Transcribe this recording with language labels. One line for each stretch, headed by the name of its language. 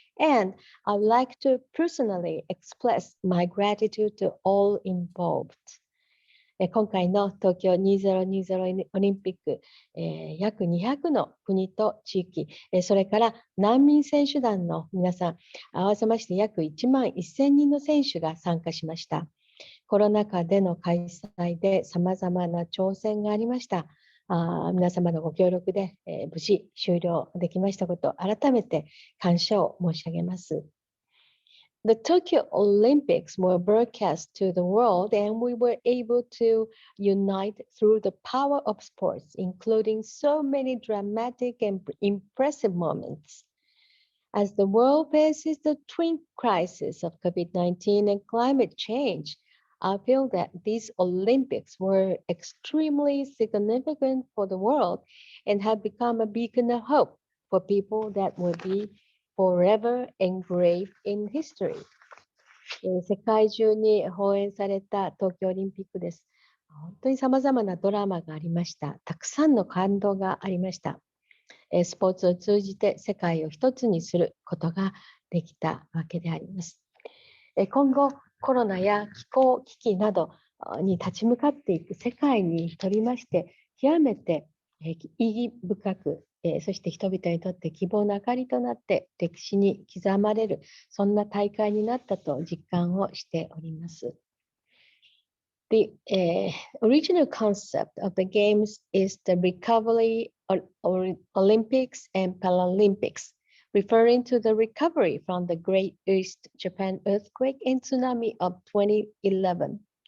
English: And I would like to personally express my gratitude to all involved.
Japanese: 今回の東京2020オリンピック、約200の国と地域、それから難民選手団の皆さん、合わせまして約1万1000人の選手が参加しました。コロナ禍での開催で様々な挑戦がありました。皆様のご協力で、無事終了できましたことを改めて感謝を申し上げます。
English: The Tokyo Olympics were broadcast to the world, and we were able to unite through the power of sports, including so many dramatic and impressive moments. As the world faces the twin crises of COVID-19 and climate change, I feel that these Olympics were extremely significant for the world and have become a beacon of hope for people that will be forever engraved in history.
Japanese: 世界中に放映された東京オリンピックです。本当に様々なドラマがありました。たくさんの感動がありました。スポーツを通じて世界を一つにすることができたわけであります。今後、コロナや気候危機などに立ち向かっていく世界にとりまして、極めて意義深く、そして人々にとって希望の明かりとなって歴史に刻まれる、そんな大会になったと実感をしております。
English: The original concept of the Games is the recovery of Olympics and Paralympics, referring to the recovery from the Great East Japan earthquake and tsunami of 2011.